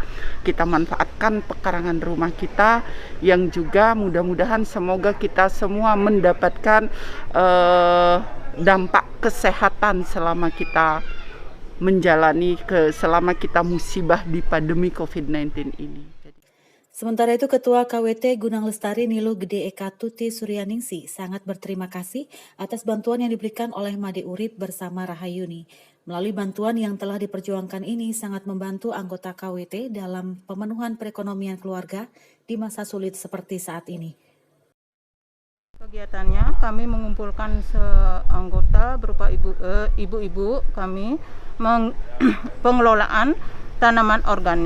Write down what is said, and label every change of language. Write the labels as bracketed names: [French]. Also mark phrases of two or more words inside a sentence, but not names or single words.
[Indonesian] Kita manfaatkan pekarangan rumah kita yang juga mudah-mudahan semoga kita semua mendapatkan dampak kesehatan selama kita menjalani selama kita musibah di pandemi COVID-19 ini. Sementara itu, Ketua KWT Gunang Lestari Nilu Gede Eka Tuti Suryaningsih sangat berterima kasih atas bantuan yang diberikan oleh Made Urip bersama Rahayuni. Melalui bantuan yang telah diperjuangkan ini sangat membantu anggota KWT dalam pemenuhan perekonomian keluarga di masa sulit seperti saat ini. Kegiatannya kami mengumpulkan anggota berupa ibu-ibu kami pengelolaan tanaman organik.